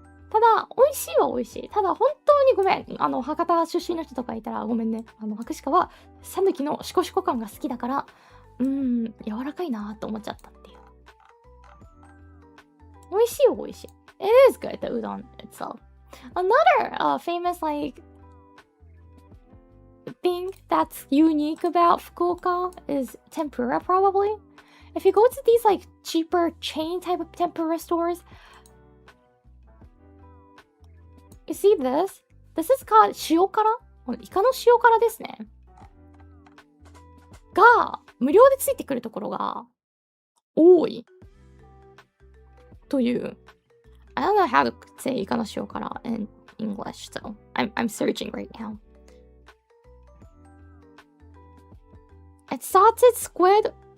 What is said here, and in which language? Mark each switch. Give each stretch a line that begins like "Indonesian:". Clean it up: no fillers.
Japanese: ただ、美味しいは美味しい。ただ、本当にごめん。博多出身の人とかいたらごめんね。博士課は、さぬきのシコシコ感が好きだから、柔らかいなと思っちゃったっていう。美味しいは美味しい。
English: It is good, the udon itself. Another famous, like, thing that's unique about Fukuoka is tempura, probably. If you go to these, like, cheaper chain type of tempura stores, you see this? This is called 塩辛?
Japanese: イカの塩辛ですね。が、無料でついてくるところが多い。という。
English: I don't know how to say イカの塩辛 in English, so I'm searching right now. It's salted squid.